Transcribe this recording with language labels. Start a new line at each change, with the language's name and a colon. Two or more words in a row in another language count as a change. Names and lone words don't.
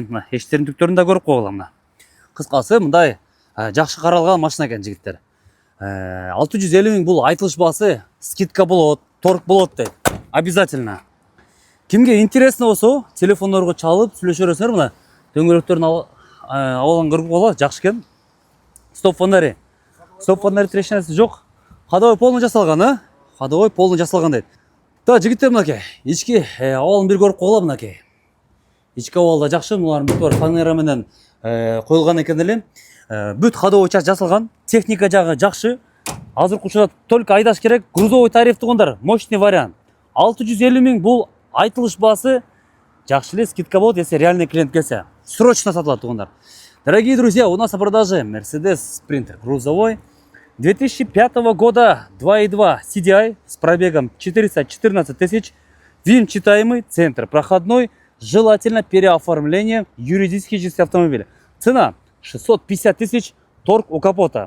Kyrgyz: Мына эштердин түктөрүн да көрүп койгула мына. Кыскасы мындай жакшы каралган машина экен жигиттер. 650 000 бул айтылыш баасы, скидка болот, торг болот дейт. Обязательно. Кимге интересно болсо, телефондорго чалып сүйлөшө бересиңер мына. Дөңгөлөктөрүн абалын көрүп койгула, жакшы экен.
Russian: Стоп фонари. Стоп фонари
Kyrgyz: трещинасы жок.
Russian: Ходовой полный жасалган, Ходовой полный
Kyrgyz: жасалган дейт. Та жигиттер мынакей, ички абалын бир көрүп койгула мынакей. Ички абалда жакшы, булардын бүт фанера менен коюлган экен эле. Бүт
Russian: ходовой часть
Kyrgyz: жасалган, техника жагы жакшы. Азыркы учурда только айдаш керек.
Russian: Грузовой тариф
Kyrgyz: тугандар,
Russian: мощный вариант.
Kyrgyz: 650 000 бул айтылыш баасы. Жакшы эле скидка болот,
Russian: если реальный клиент
Kyrgyz: келсе. Срочно сатылат тугандар.
Russian: Дорогие друзья, у нас на продаже Mercedes Sprinter грузовой 2005 года 2.2 CDI с пробегом 414 тысяч. ВИН читаемый, центр проходной. Желательно переоформление юридической части автомобиля. Цена 650 000, торг у капота.